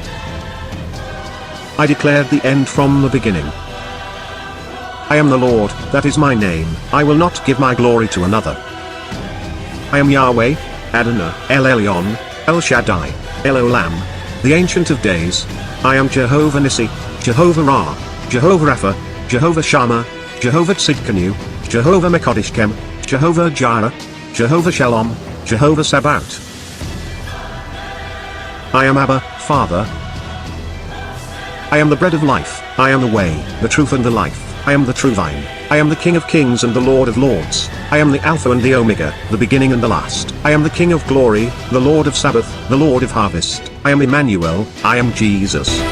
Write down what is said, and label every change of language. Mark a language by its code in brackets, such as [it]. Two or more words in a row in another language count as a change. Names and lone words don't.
[en] I declared the end from the beginning. I am the Lord, that is my name, I will not give my glory to another. I am Yahweh, Adonai, El Elyon, El Shaddai, El Olam, the Ancient of Days. I am Jehovah Nissi, Jehovah Ra, Jehovah Rapha, Jehovah Shammah, Jehovah Tzidkenu, Jehovah Mekodishkem, Jehovah Jireh, Jehovah Shalom, Jehovah Sabaoth. I am Abba, Father. I am the bread of life, I am the way, the truth and the life, I am the true vine, I am the King of kings and the Lord of lords, I am the Alpha and the Omega, the beginning and the last, I am the King of glory, the Lord of Sabbath, the Lord of harvest, I am Emmanuel, I am Jesus.